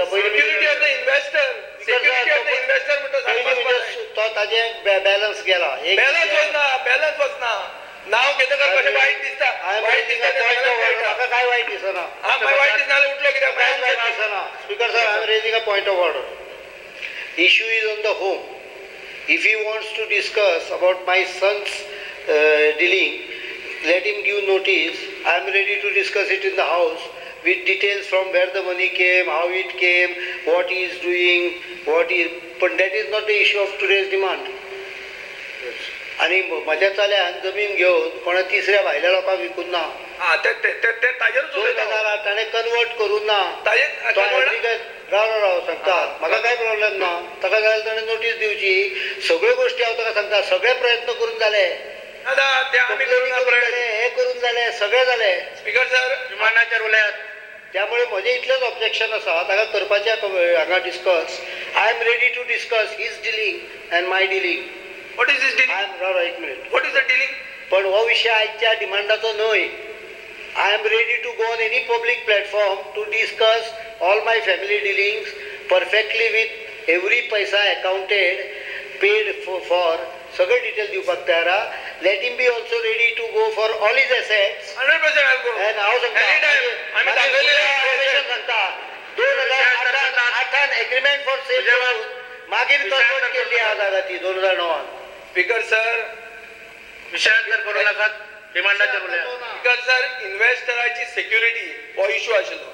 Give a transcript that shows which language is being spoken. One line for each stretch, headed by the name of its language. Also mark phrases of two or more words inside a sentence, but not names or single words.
English: Security of the investor, security of the investor
Konkani: म्हणटा सांगपाक तो ताजें बॅलन्स गेला. बॅलन्स वचना. नांव घेतकच कशें वायट दिसता. म्हाका काय वायट दिसना. वायट दिसना जाल्यार उठलो कित्याक? वायट दिसना.
English: Speaker sir, I am raising a point of order. Issue is on the home. If he wants to discuss about my son's dealing, let him give notice. I am ready to discuss it in the house with details from where the money came, how it came, what he is doing, but that is not the issue of today's demand.
Konkani: आणि म्हज्या चल्यान जमीन घेवन कोणा तिसऱ्या भायल्या लोकांक विकून ना. ताणें कन्वर्ट करून ना. राव सांगतात म्हाका काय प्रॉब्लेम ना. ताका जाल्यार ताणें नोटीस दिवची. सगळ्यो गोश्टी हांव ताका सांगता. सगळे प्रयत्न करून जाले, हे करून जाले, सगळे जाले.
English: Speaker sir,
Konkani: विमानाचेर उलयात. त्यामुळे म्हजें इतलेंच ऑब्जेक्शन आसा ताका करपाचें हांगा डिस्कस.
English: I am ready to discuss his dealing and my dealing. What is this dealing?
Konkani: एक मिनिट.
English: What is the dealing?
Konkani: पण हो विषय आजच्या डिमांडाचो न्हय.
English: I am ready to go on any public platform to discuss all my family dealings perfectly with every paisa accounted, paid for,
Konkani: सगळे डिटेल दिवपाक तयार आहा.
English: Let him be also ready to go for all his assets. 100% I'll go.
Konkani: And हांव सांगता 2008
English: agreement for sale
Konkani: मागीर कन्वर्ट केल्ली आहा जागा ती 2009.
English: Speaker sir,
Konkani: विशयांतर करू नाकात. डिमांडाचेर उलया.
English: Speaker sir,
Konkani: इन्व्हेस्टराची सेक्युरिटी हो इश्यू आशिल्लो.